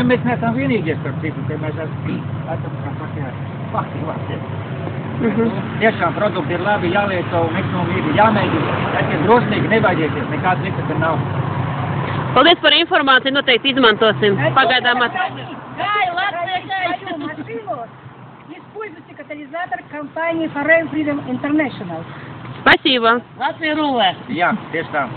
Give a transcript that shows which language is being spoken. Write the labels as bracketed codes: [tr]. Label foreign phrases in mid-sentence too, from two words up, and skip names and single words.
[lv] Mēs neesam vienīgie, starp citu, ka mēs esam fakti. Tiešām produkti ir labi, jālieto un ekonomija jāmēģina. Esiet drosmīgi, nebaidieties, nekāds risks nav. Paldies par informāciju, noteikti izmantosim. Pagaidām [ru] Используйте катализатор компании Forever Freedom International. Спасибо. [lv] Latvija rulē. Jā, tieši tā.